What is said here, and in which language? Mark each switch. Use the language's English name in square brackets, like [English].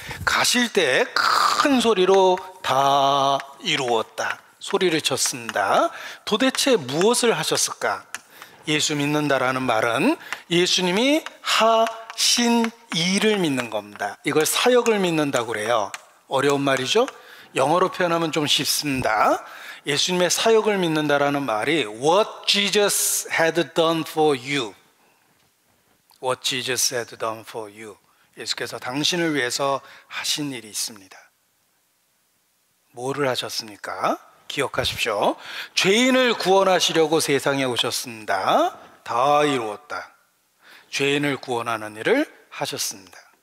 [Korean] 가실 때 큰 소리로 다 이루었다 소리를 쳤습니다. 도대체 무엇을 하셨을까? 예수 믿는다라는 말은 예수님이 하신 일을 믿는 겁니다. 이걸 사역을 믿는다고 그래요. 어려운 말이죠? 영어로 표현하면 좀 쉽습니다. 예수님의 사역을 믿는다라는 말이 [English] What Jesus had done for you. What Jesus had done for you. [Korean] 예수께서 당신을 위해서 하신 일이 있습니다. 뭐를 하셨습니까? 기억하십시오. 죄인을 구원하시려고 세상에 오셨습니다. 다 이루었다. 죄인을 구원하는 일을 하셨습니다.